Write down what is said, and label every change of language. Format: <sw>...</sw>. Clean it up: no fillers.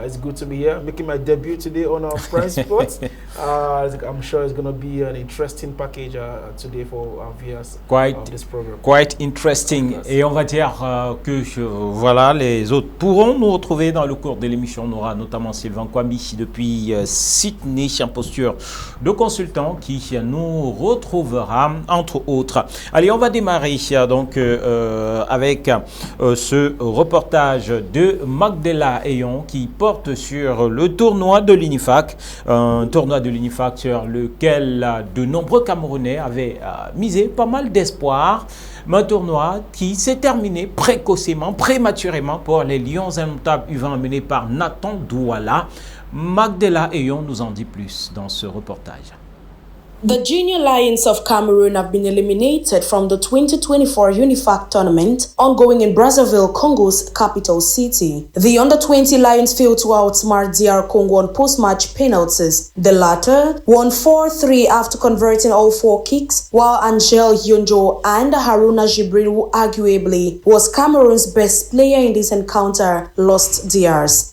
<en>It's good to be here, making my debut today on our Prime Sports. I'm sure it's going to be an interesting package today for our viewers of this program. Quite interesting.</en> <fr>Et on va dire que voilà, les autres pourront nous retrouver dans le cours de l'émission. On aura notamment Sylvain Kwami depuis Sydney, en posture de consultant, qui nous retrouvera entre autres. Allez, on va démarrer donc avec ce reportage de Magdela Eyon qui porte sur le tournoi de l'UNIFAC, un tournoi de l'UNIFAC sur lequel de nombreux Camerounais avaient misé pas mal d'espoir, mais un tournoi qui s'est terminé précocement, prématurément pour les Lions indomptables U20 menés par Nathan Douala. Magdela Eyon nous en dit plus dans ce reportage.</fr> <en>The Junior Lions of Cameroon have been eliminated from the 2024 UNIFAC tournament ongoing in Brazzaville, Congo's capital city. The Under-20 Lions failed to outsmart DR Congo on post-match penalties. The latter won 4-3 after converting all 4 kicks, while Angel Yonjo and Haruna Jibril, who arguably was Cameroon's best player in this encounter, lost theirs.</en>